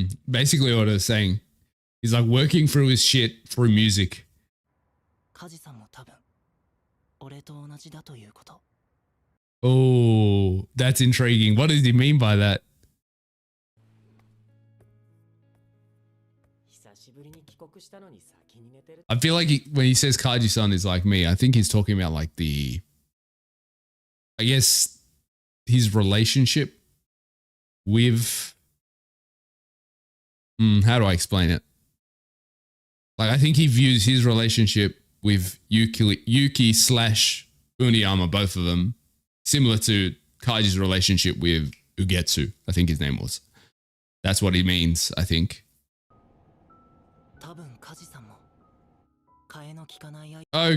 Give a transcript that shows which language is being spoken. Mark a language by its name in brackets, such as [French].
[English] Basically what I was saying. He's like working through his shit through music. [Japanese] 梶さんも多分俺と同じだということ。 [English] Oh, that's intriguing. What does he mean by that? [Japanese] 久しぶりに帰国したのに先に寝てる。 [English] I feel like when he says Kaji-san is like me, I think he's talking about like I guess his relationship with, how do I explain it? Like, I think he views his relationship with Yuki slash Uniyama, both of them, similar to Kaiji's relationship with Ugetsu, I think his name was. That's what he means, I think. [Japanese] 多分梶さんも替えの利かない相